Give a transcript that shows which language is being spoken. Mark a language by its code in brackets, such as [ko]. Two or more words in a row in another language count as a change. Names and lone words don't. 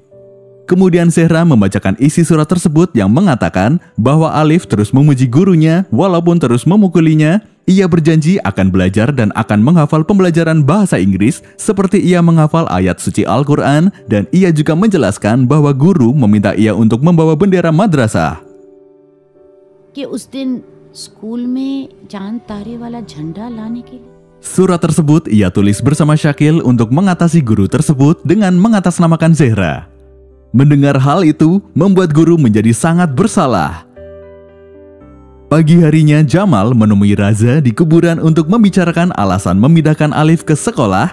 [id] Kemudian Zehra membacakan isi surat tersebut yang mengatakan bahwa Alif terus memuji gurunya walaupun terus memukulinya. Ia berjanji akan belajar dan akan menghafal pembelajaran bahasa Inggris seperti ia menghafal ayat suci Al-Quran, dan ia juga menjelaskan bahwa guru meminta ia untuk membawa bendera madrasah. [hi] कि उस दिन स्कूल में चांद तारे वाला झंडा लाने के लिए. [id] Surat tersebut ia tulis bersama Syakil untuk mengatasi guru tersebut dengan mengatasnamakan Zehra. Mendengar hal itu membuat guru menjadi sangat bersalah. Pagi harinya Jamal menemui Raza di kuburan untuk membicarakan alasan memindahkan Alif ke sekolah.